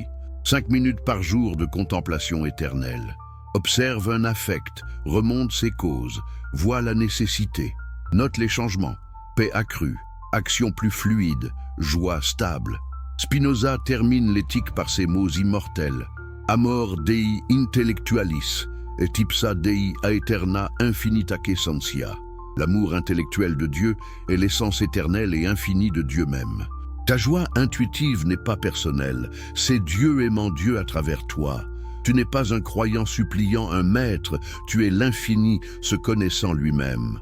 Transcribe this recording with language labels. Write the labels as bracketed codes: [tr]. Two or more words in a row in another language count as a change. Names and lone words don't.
[fr] 5 minutes par jour de contemplation éternelle. Observe un affect, remonte ses causes, vois la nécessité. Note les changements. Paix accrue, action plus fluide, joie stable. Spinoza termine l'éthique par ces mots immortels. [la] Amor Dei intellectualis, et ipsa Dei aeterna infinitaque essentia. [fr] L'amour intellectuel de Dieu est l'essence éternelle et infinie de Dieu même. Ta joie intuitive n'est pas personnelle, c'est Dieu aimant Dieu à travers toi. Tu n'es pas un croyant suppliant un maître, tu es l'infini se connaissant lui-même.